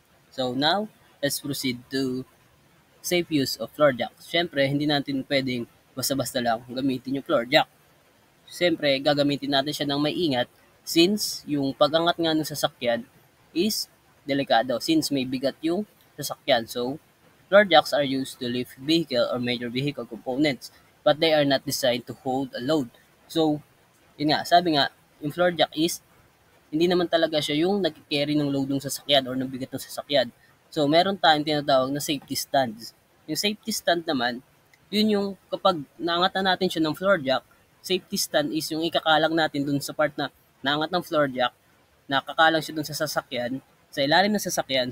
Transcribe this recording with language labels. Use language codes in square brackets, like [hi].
[en] So, now, let's proceed to safe use of floor jack. [tl] Siyempre, hindi natin pwedeng basta-basta lang gamitin yung floor jack. Siyempre, gagamitin natin siya ng may ingat since yung pag-angat nga ng sasakyan is delikado since may bigat yung sasakyan. [en] So, floor jacks are used to lift vehicle or major vehicle components but they are not designed to hold a load. [tl] So, yun nga, sabi nga, yung floor jack is hindi naman talaga siya yung nag-carry ng load ng sasakyan or ng bigat ng sasakyan. So, meron tayong tinatawag na safety stands. Yung safety stand naman, yun yung kapag naangatan natin siya ng floor jack, safety stand is yung ikakalang natin dun sa part na naangat ng floor jack, nakakalang siya dun sa sasakyan, sa ilalim ng sasakyan.